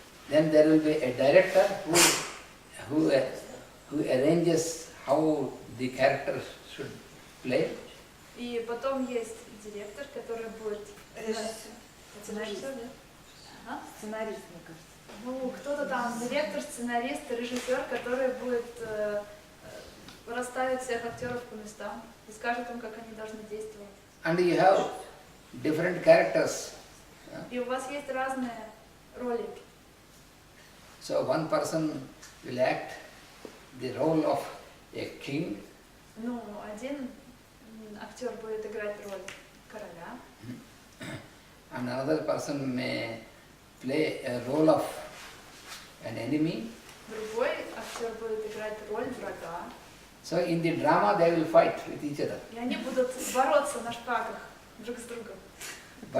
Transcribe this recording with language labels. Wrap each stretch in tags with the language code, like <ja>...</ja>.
<en>then there will be a director who arranges how the character should play.</en> <ru>И потом есть директор, который будет... Сценарист, да? А? Сценарист, мне кажется. Ну, кто-то там, директор, сценарист, режиссер, который будет расставить всех актеров по местам и скажет им, как они должны действовать.</ru> <en>And you have different characters.</en> <ru>И у вас есть разные роли.</ru> <en>So one person will act the role of a king,</en> <ru>Ну, один актер будет играть роль короля,</ru> <en>and another person may play a role of an enemy.</en> <ru>другой актер будет играть роль врага.</ru> <en>So in the drama they will fight with each other.</en> <ru>И они будут бороться на шпагах друг с другом на</ru>